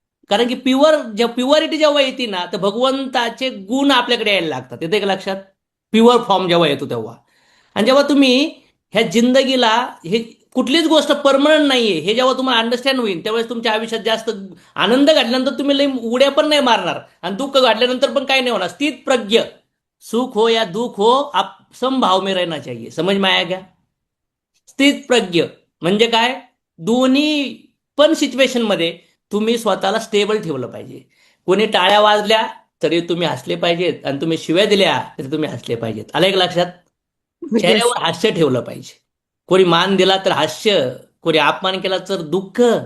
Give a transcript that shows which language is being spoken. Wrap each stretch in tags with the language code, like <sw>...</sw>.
<mr>कारण की प्युअरिटी जेव्हा येते ना, तर भगवंताचे गुण आपल्याकडे यायला लागतात. येते का लक्षात? प्युअर फॉर्म जेव्हा येतो तेव्हा. आणि जेव्हा तुम्ही ह्या जिंदगीला, हे कुठलीच गोष्ट परमनंट नाहीये हे जेव्हा तुम्हाला अंडरस्टँड होईल, त्यावेळेस तुमच्या आयुष्यात जास्त आनंद घडल्यानंतर तुम्ही लई उड्या पण नाही मारणार, आणि दुःख घडल्यानंतर पण काही नाही होणार.</mr> <hi>स्थित प्रज्ञ, सुख हो या दुःख हो, आप समभाव में रहना चाहिए. समझ में आया क्या?</hi> <mr>स्थित प्रज्ञ म्हणजे काय? दोन्ही पण सिच्युएशन मध्ये तुम्ही स्वतःला स्टेबल ठेवलं पाहिजे. कोणी टाळ्या वाजल्या तरी तुम्ही हसले पाहिजेत, आणि तुम्ही शिव्या दिल्या तरी तुम्ही हसले पाहिजेत. आलं एक लक्षात?</mr> <en>Yes.</en> <mr>चेहऱ्यावर हास्य ठेवलं पाहिजे. कोणी मान दिला तर हास्य, कोणी अपमान केला तर दुःख.</mr>